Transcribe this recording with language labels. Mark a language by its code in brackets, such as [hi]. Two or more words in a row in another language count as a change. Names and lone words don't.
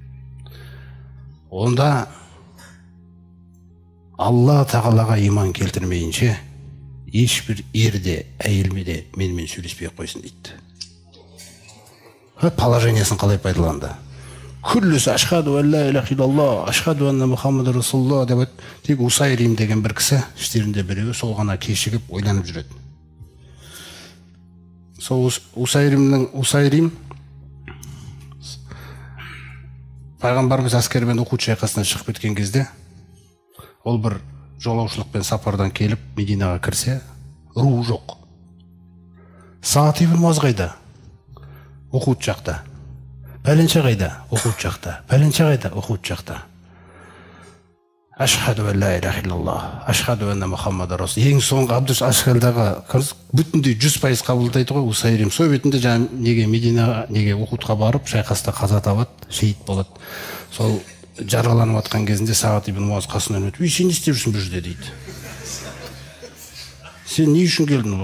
[kk] Онда Алла Тағалаға иман келтірмейінше ешбір ерде, әйелме де менімен сөйлеспей қойсын дейді. Положениясын қалай пайдаланды? [ar] Күллісі أشهد أن لا إله إلا الله أشهد أن محمدا رسول الله [kk] деп айтты. Тек Усайрим деген бір кісі, іштерінде біреуі сол ғана кешігіп ойланып жүреді. Сол Усайрим пайғамбарымыз әскермен Ухуд шайқасынан шығып кеткен кезде, ол бір жолаушылықпен сапардан келіп Мединаға кірсе, ру жоқ. Сағат ибн Муаз қайда? Ухуд жақта. Пәленше қайда? Ухуд жақта. Пәленше қайда? Ухуд жақта. [ar] أشهد أن لا إله إلا الله أشهد أن محمدا رسول. [kk] Ең соңғы Абдус Ашхалдағы бүтіндей 100% қабылдайды ғой. Усайрим сол бетінде жаңа неге Мединаға, неге Ухудқа барып, шайқаста қаза табады, шейіт болады. Сол жараланып жатқан кезінде Сағат ибн Муаз қасынан өтіп, сен не істеп жүрсің бұл жерде дейді. Сен не үшін келдің?